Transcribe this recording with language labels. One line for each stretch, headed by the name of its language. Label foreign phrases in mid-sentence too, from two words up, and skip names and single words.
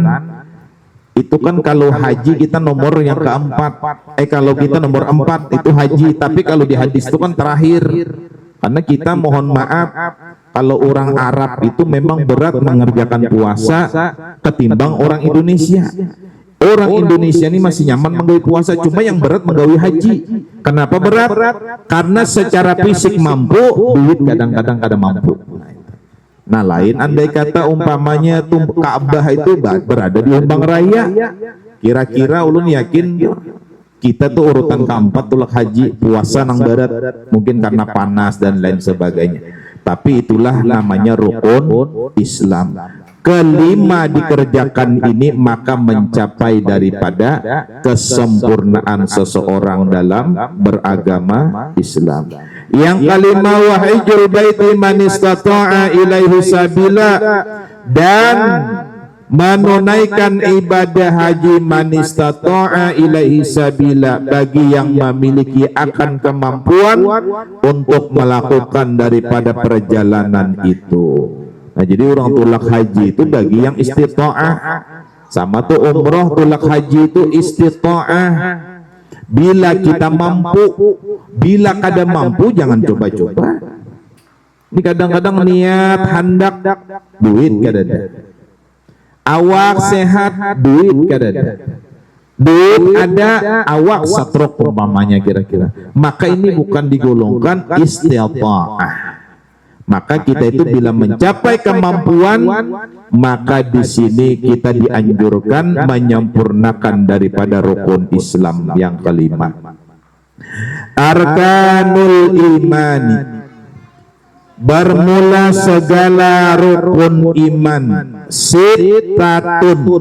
Indonesian: Itu kan kalau haji kita nomor yang keempat, kalau kita nomor 4 itu haji, tapi kalau di hadis itu kan terakhir. Karena kita mohon maaf, kalau orang Arab itu memang berat mengerjakan puasa ketimbang orang Indonesia. Orang Indonesia ini masih nyaman menggawi puasa, cuma yang berat menggawi haji. Kenapa berat? Karena secara fisik mampu, duit kadang-kadang kada mampu.
Banjar: Nah lain andai kata umpamanya Ka'bah itu berada di Umbang Raya, kira-kira ulun yakin kita tuh urutan keempat tulak haji, puasa nang barat, mungkin karena panas dan lain sebagainya.
Indonesian: Tapi itulah namanya rukun Islam. Kelima dikerjakan ini maka mencapai daripada kesempurnaan seseorang dalam beragama Islam. Yang kelima
Arabic: وحج البيت من استطاع إليه سبيلا,
Indonesian: dan menunaikan ibadah haji
Arabic: من استطاع إليه سبيلا
Indonesian: bagi yang memiliki akan kemampuan untuk melakukan daripada perjalanan itu. Nah jadi orang tulak haji itu bagi yang istita'ah. Sama tuh umroh tulak haji itu istita'ah. Bila kita mampu, bila kada mampu jangan coba-coba. Ini kadang-kadang niat hendak duit kada ada.
Banjar: Awak sehat duit kada ada. Duit ada, awak satrok umpamanya kira-kira.
Indonesian: Maka ini bukan digolongkan istita'ah. Maka kita itu bila mencapai kemampuan, maka di sini kita dianjurkan menyempurnakan daripada rukun Islam yang kelima.
Arabic: أركان الإيمان,
Indonesian: bermula segala rukun iman, sitatun.